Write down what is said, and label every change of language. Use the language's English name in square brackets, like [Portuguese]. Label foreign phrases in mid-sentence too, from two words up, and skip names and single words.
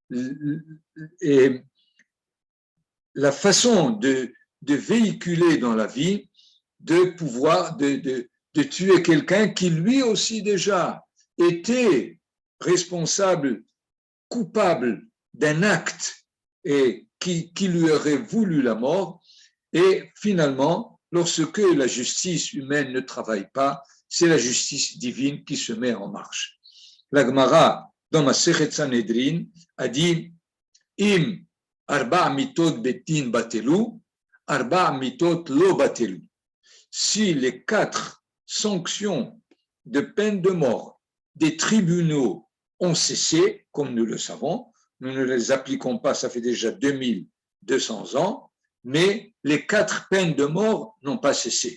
[French] façon de véhiculer dans la vie, de pouvoir de tuer quelqu'un qui lui aussi déjà était responsable, coupable d'un acte et qui lui aurait voulu la mort. Et finalement, lorsque la justice humaine ne travaille pas, c'est la justice divine qui se met en marche. La Gemara, dans Masechet Sanhedrin, a dit [Hebrew] אם ארבע מיתות בית דין בטלו ארבע מיתות לא בטלו. [French] Si les 4 sanctions de peine de mort des tribunaux ont cessé, comme nous le savons, nous ne les appliquons pas, ça fait déjà 2200 ans, mais les 4 peines de mort n'ont pas cessé.